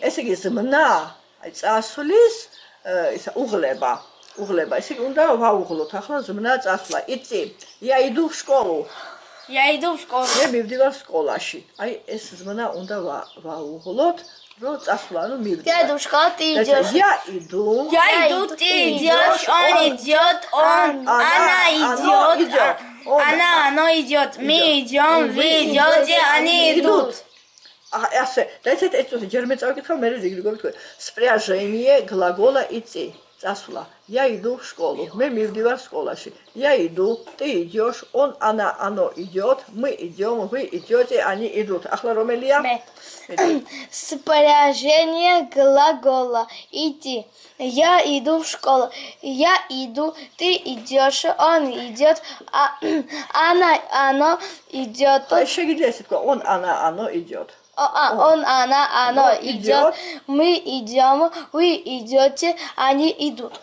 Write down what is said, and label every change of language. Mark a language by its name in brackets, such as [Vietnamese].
[Georgian] ეს იგი ზმნა, აი წასვლის ისა უღლება. ესე იგი უნდა ვაუღლოთ ახლა ზმნა წასვლა. [Russian] идти. Я иду в школу. Я иду в школу. [Georgian] მე მივდივარ სკოლაში. აი ეს ზმნა უნდა ვაუღლოთ, რომ წასვლა, ну მივდივარ. [Russian] Я иду в школу, ты идешь. Я иду, ты идешь, он идет, она идет, оно идет, мы идем, вы идете, они идут. [Georgian] ასე, და ეს ჯერმე წავიკითხავ, მე რიგრიგობ თქვენ. [Russian] Спряжение глагола идти. [Georgian] წასვლა. [Russian] Я иду в школу. [Georgian] მე მივდივარ სკოლაში. [Russian] Я иду, ты идешь, он, она, оно идет, мы идем, вы идете, они идут. [Georgian] ახლა რომელია? მე. [Russian] Спряжение глагола идти. Я иду в школу. Я иду, ты идешь, он идет, оно идет. [Georgian] აი შეგიძლია ესე თქვა, [Russian] он, она, оно идет. Он, она, оно идет, мы идем, вы идете, они идут.